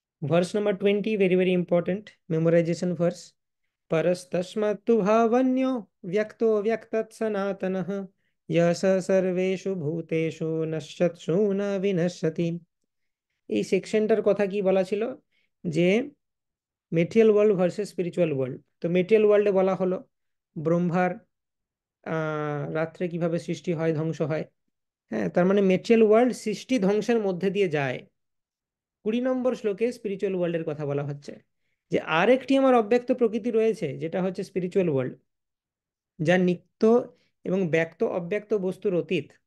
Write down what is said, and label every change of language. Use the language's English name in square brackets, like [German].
[English] Verse number 20, very very important memorization verse. [Sanskrit] परस्तस्मात्तु भावन्यो व्यक्तो व्यक्तत् सनातनः यः स सर्वेषु भूतेषु नश्यत्सु न विनश्यति। [Bangla] এই সেকশনটার কথা কি বলা ছিল, যে [English] Material world versus spiritual world. [Bangla] তো [English] material ওয়ার্ল্ডে [Bangla] বলা হলো ব্রহ্মার রাত্রে কিভাবে সৃষ্টি হয় ধ্বংস হয়। হ্যাঁ, তার মানে [English] material world [Bangla] সৃষ্টি ধ্বংসের মধ্যে দিয়ে যায়। 20 নম্বর শ্লোকে [English] spiritual ওয়ার্ল্ডের [Bangla] কথা বলা হচ্ছে, যে আরেকটি আমার অব্যক্ত প্রকৃতি রয়েছে, যেটা হচ্ছে [English] spiritual world, [Bangla] যা নিত্য এবং ব্যক্ত অব্যক্ত বস্তুর অতীত।